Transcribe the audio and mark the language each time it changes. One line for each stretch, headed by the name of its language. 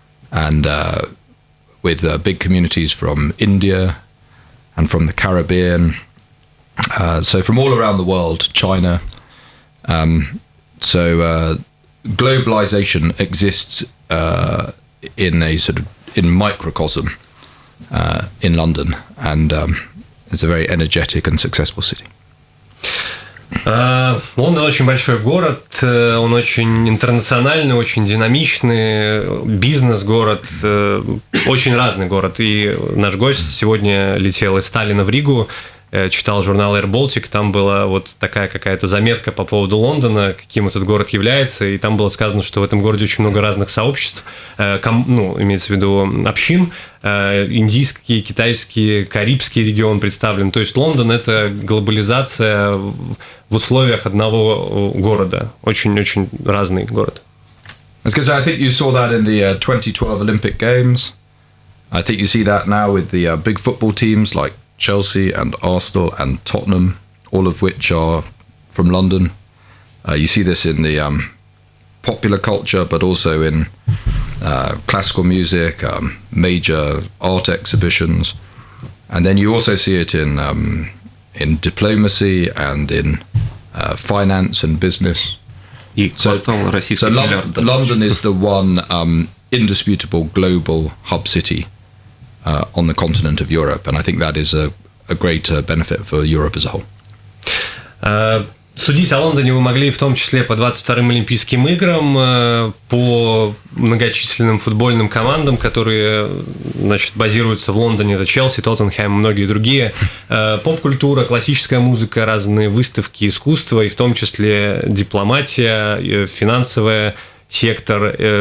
English: And with big communities from India and from the Caribbean, so from all around the world, China. So globalization exists in a sort of in microcosm in London, and it's a very energetic and successful city.
Russian: Лондон очень большой город, он очень интернациональный, очень динамичный, бизнес-город, очень разный город. И наш гость сегодня летел из Таллина в Ригу, читал журнал Air Baltic, там была вот такая какая-то заметка по поводу Лондона, каким этот город является, и там было сказано, что в этом городе очень много разных сообществ, имеется в виду общин, индийский, китайский, карибский регион представлен. То есть Лондон – это глобализация в условиях одного города, очень-очень разный город.
English: I think you saw that in the 2012 Olympic Games. I think you see that now with the big football teams like Chelsea and Arsenal and Tottenham, all of which are from London. You see this in the popular culture, but also in classical music, major art exhibitions, and then you also see it in diplomacy and in finance and business. So London is the one indisputable global hub city on the continent of Europe, and I think that is a great benefit for Europe as a whole.
Russian: Судить о Лондоне вы могли в том числе по 22-м Олимпийским играм, по многочисленным футбольным командам, которые, значит, базируются в Лондоне. Это Челси, Тоттенхэм, многие другие. Поп-культура, классическая музыка, разные выставки, искусство, и в том числе дипломатия, финансовый сектор.